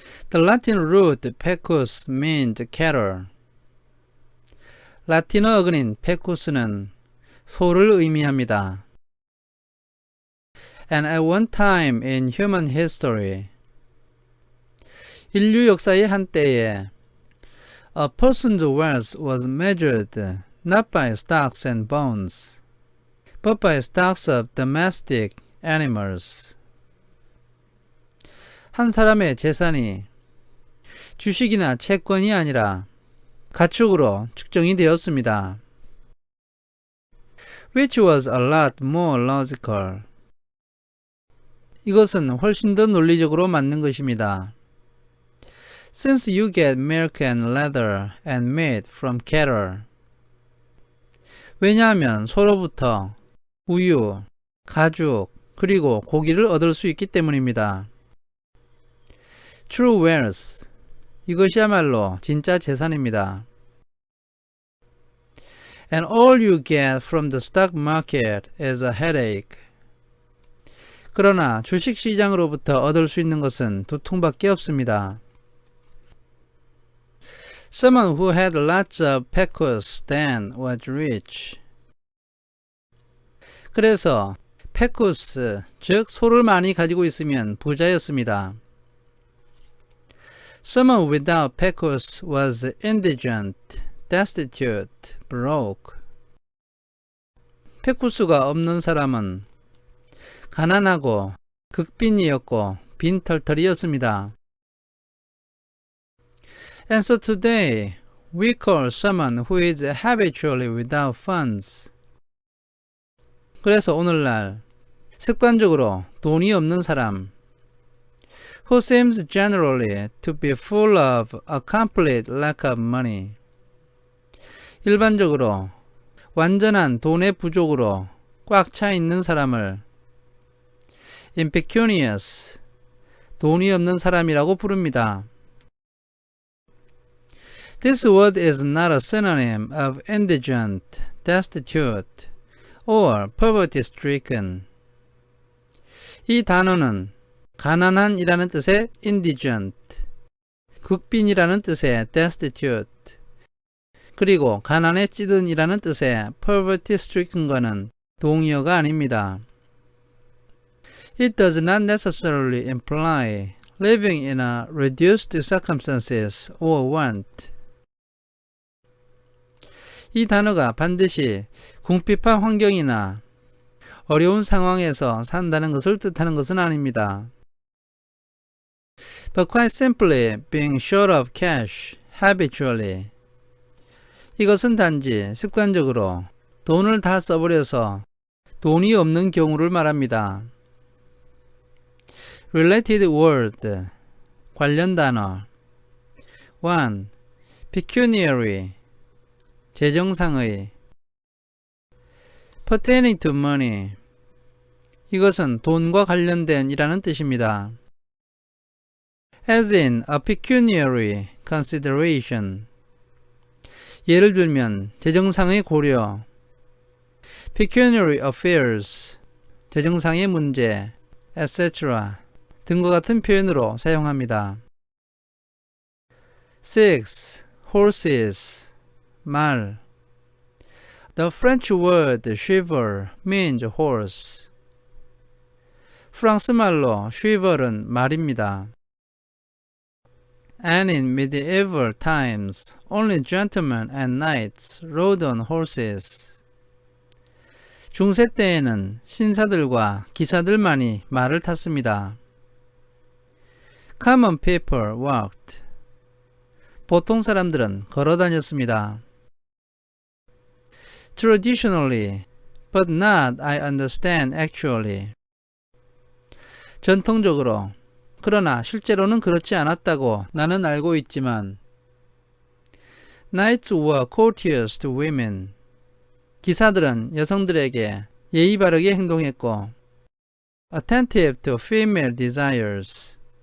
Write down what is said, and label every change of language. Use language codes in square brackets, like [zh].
[en] The Latin root pecus means cattle. [ko] 라틴어 어근인 pecus는 소를 의미합니다. [en] And at one time in human history, [ko] 인류 역사의 한때에 [en] a person's wealth was measured not by stocks and bonds, but by stocks of domestic animals. [ko] 한 사람의 재산이 주식이나 채권이 아니라 가축으로 측정이 되었습니다. [en] Which was a lot more logical. [ko] 이것은 훨씬 더 논리적으로 맞는 것입니다. [en] Since you get milk and leather and meat from cattle. [ko] 왜냐하면 소로부터 우유, 가죽, 그리고 고기를 얻을 수 있기 때문입니다. [en] True wealth. [ko] 이것이야말로 진짜 재산입니다. [en] And all you get from the stock market is a headache. [ko] 그러나 주식시장으로부터 얻을 수 있는 것은 두통밖에 없습니다. [en] Someone who had lots of pecus then was rich. [ko] 그래서 pecus, 즉 소를 많이 가지고 있으면 부자였습니다. [en] Someone without pecus was indigent, destitute, broke. [ko] 페쿠스가 없는 사람은 가난하고 극빈이었고 빈털털이었습니다. [en] And so today we call someone who is habitually without funds. [ko] 그래서 오늘날 습관적으로 돈이 없는 사람, [en] who seems generally to be full of a complete lack of money. [ko] 일반적으로 완전한 돈의 부족으로 꽉 차 있는 사람을 impecunious, 돈이 없는 사람이라고 부릅니다. [en] This word is not a synonym of indigent, destitute, or poverty-stricken. [ko] 이 단어는 가난한 이라는 뜻의 indigent, 극빈이라는 뜻의 destitute, 그리고 가난에 찌든 이라는 뜻의 poverty-stricken과는 동의어가 아닙니다. [en] It does not necessarily imply living in a reduced circumstances or want. [ko] 이 단어가 반드시 궁핍한 환경이나 어려운 상황에서 산다는 것을 뜻하는 것은 아닙니다. [en] But quite simply being short of cash habitually. [ko] 이것은 단지 습관적으로 돈을 다 써버려서 돈이 없는 경우를 말합니다. [en] Related word, [ko] 관련 단어. [en] 1. [ko] Pecuniary, 재정상의. [en] Pertaining to money, [ko] 이것은 돈과 관련된 이라는 뜻입니다. [en] As in a pecuniary consideration. [ko] 예를 들면 재정상의 고려, pecuniary affairs, 재정상의 문제, etc. 등과 같은 표현으로 사용합니다. [en] 6. Horses, 말. The French word cheval means horse. [ko] 프랑스 말로 cheval은 말입니다. [en] And in medieval times, only gentlemen and knights rode on horses. [ko] 중세 때에는 신사들과 기사들만이 말을 탔습니다. [en] Common people walked. [ko] 보통 사람들은 걸어 다녔습니다. [en] Traditionally, but not I understand actually. [ko] 전통적으로, 그러나 실제로는 그렇지 않았다고 나는 알고 있지만 [en] Knights were courteous to women. [ko] 기사들은 여성들에게 예의 바르게 행동했고 [en] attentive to female desires.